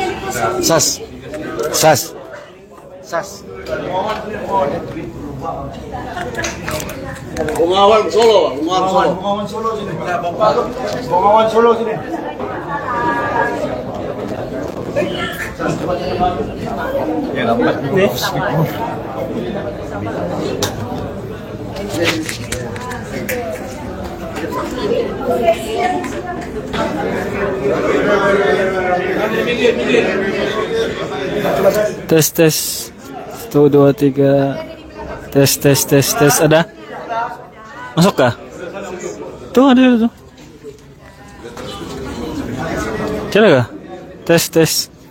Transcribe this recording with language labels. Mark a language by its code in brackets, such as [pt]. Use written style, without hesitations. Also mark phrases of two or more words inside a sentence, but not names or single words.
[ms] Sas. Sas. Sas. Bungawan Solo, Bungawan Solo. Bungawan Solo sini. Bungawan Solo sini. Ya dapat nih. Tes 1 2 3 tes ada masuk kah tuh ada tuh cara kah tes